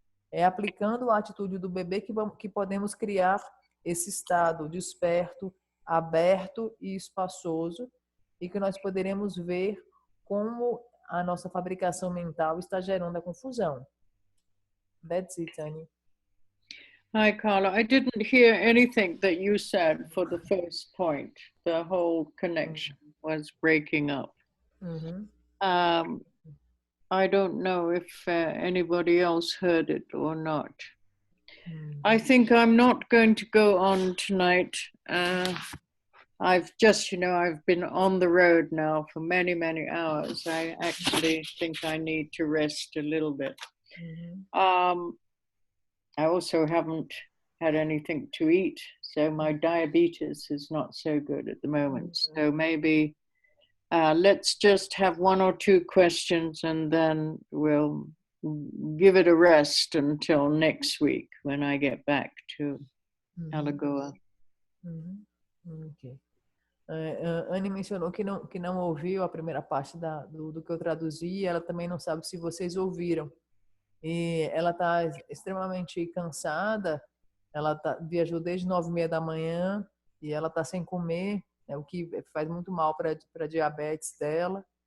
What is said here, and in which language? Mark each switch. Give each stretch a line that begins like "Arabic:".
Portuguese: É aplicando a atitude do bebê que podemos criar esse estado desperto, aberto e espaçoso, e que nós poderemos ver como a nossa fabricação mental está gerando a confusão.
English: That's it, Tani. Hi, Carla. I didn't hear anything that you said for the first point. The whole connection was breaking up. I don't know if anybody else heard it or not. I think I'm not going to go on tonight. I've just, I've been on the road now for many, many hours. I actually think I need to rest a little bit. I also haven't had anything to eat, so my diabetes is not so good at the moment. So maybe let's just have one or two questions and then we'll give it a rest until next week when I get back to Alagoa. Okay.
Portuguese: Anne mencionou que não ouviu a primeira parte do que eu traduzi, e ela também não sabe se vocês ouviram. E ela está extremamente cansada, ela viajou desde 9h30 da manhã e ela está sem comer, o que faz muito mal para a diabetes dela.